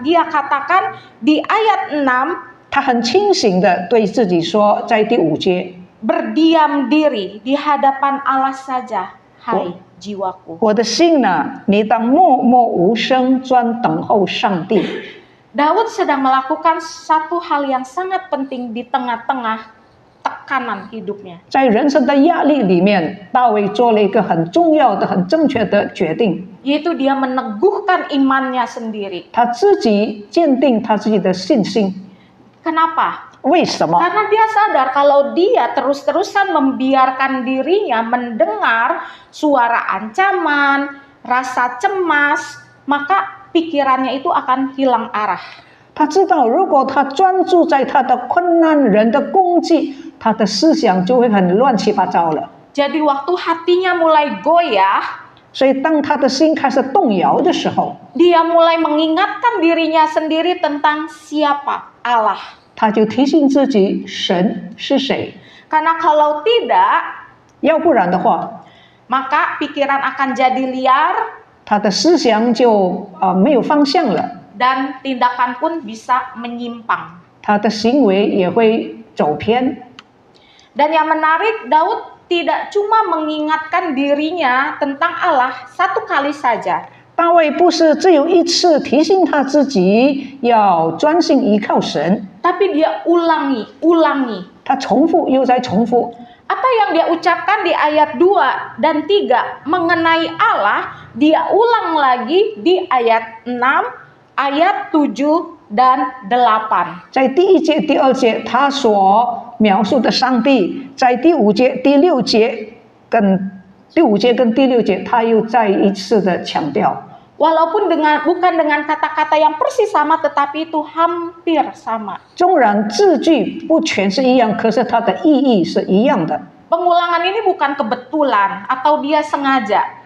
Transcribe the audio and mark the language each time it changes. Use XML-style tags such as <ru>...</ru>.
<id>Dia katakan di ayat 6,</id> <zh>他很清醒的对自己说，在第5节，</zh> <id>berdiam diri di hadapan Allah saja, hai jiwaku.</id> <zh>我的心呢，你当默默无声，专等候上帝。</zh> <id>Daud sedang melakukan satu hal yang sangat penting di tengah-tengah tekanan hidupnya.</id> <zh>在人生的压力里面，大卫做了一个很重要的、很正确的决定，</zh> <id>Yaitu dia meneguhkan imannya sendiri.</id> <zh>他自己坚定他自己的信心。</zh> <id>Kenapa?</id> <zh>为什么？</zh> <id>Karena dia sadar kalau dia terus-terusan membiarkan dirinya mendengar suara ancaman, rasa cemas, maka pikirannya itu akan hilang arah.</id> <zh>他知道，如果他专注在他的困难、人的攻击，他的思想就会很乱七八糟了。</zh> <id>Jadi waktu hatinya mulai goyah,</id> <zh>所以，当他的心开始动摇的时候，</zh> <id>dia mulai mengingatkan dirinya sendiri tentang siapa Allah.</id> <zh>他就提醒自己，神是谁。</zh> <id>Karena kalau tidak,</id> <zh>要不然的话，</zh> <id>maka pikiran akan jadi liar</id> <zh>他的思想就没有方向了，</zh> <id>dan tindakan pun bisa menyimpang.</id> <zh>他的行为也会走偏。</zh> <id>Dan yang menarik, Daud tidak cuma mengingatkan dirinya tentang Allah satu kali saja.</id> <zh>大卫不是只有一次提醒他自己要专心依靠神，</zh> <id>tapi dia ulangi.</id> <zh>他重复又再重复。</zh> <id>Apa yang dia ucapkan di ayat 2 dan 3 mengenai Allah, dia ulang lagi di ayat 6, ayat 7 dan 8.</id> <zh>在第1节、第2节，他所描述的上帝，在第5节、第6节跟第5节跟第6节，他又再一次的强调。</zh> <id>Walaupun bukan dengan kata-kata yang persis sama, tetapi itu hampir sama.</id> <zh>纵然字句不全是一样，可是它的意义是一样的。</zh> <id>Pengulangan ini bukan kebetulan atau dia sengaja.</id>